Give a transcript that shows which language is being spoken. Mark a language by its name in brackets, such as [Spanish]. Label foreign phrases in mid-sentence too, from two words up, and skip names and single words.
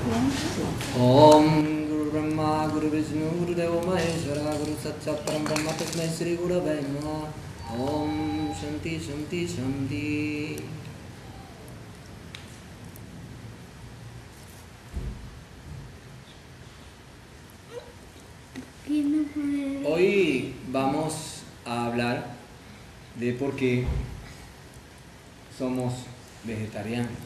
[Sanskrit] ॐ गुरु ब्रह्मा गुरु विष्णु गुरु देव महेश्वर गुरु सत्सत् परम् ब्रह्म तस्मै श्री गुरवे नमः. ॐ शान्ति शान्ति शान्ति. [Spanish] Hoy vamos a hablar de por qué somos vegetarianos.